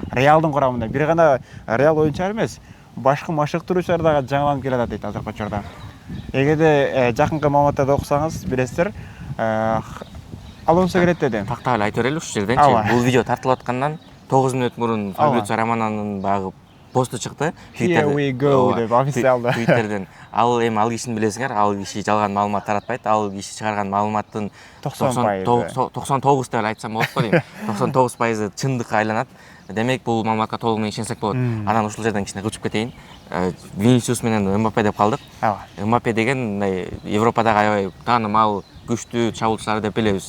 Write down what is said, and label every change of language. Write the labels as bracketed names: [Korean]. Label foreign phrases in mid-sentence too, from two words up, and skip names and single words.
[Kyrgyz] Реалдын курамында бир гана Реал оюнчулар эмес, башкы машыктыруучулар дагы жаңыланып келатат дейт азыркы учурда. Эгерде жакынкы маалыматтарды окусаңыз билесиздер, Алонсо келет деди. Тактап эле айтып берели ушул жерденчи. Бул видео тартылып аткандан 9 мүнөт мурун Фабрицио Романонун багы посту чыкты. [English] Here we go [Kyrgyz] деп официалда. Twitterден. Ал эми ал кишини билесиңер, ал киши жалган маалымат таратпайт. Ал киши чыгарган маалыматтын 99 деп айтсам болот го дейм. 99% чындыкка айланат. Демек бул маалыматка толук менен ишенсек болот. Анан ушул жерден кичине кылчып кетейин. Винисиус менен Мбаппе деп калдык. Мбаппе деген Европадагы аябай таанымал, күчтүү чабуулчулар деп билебиз.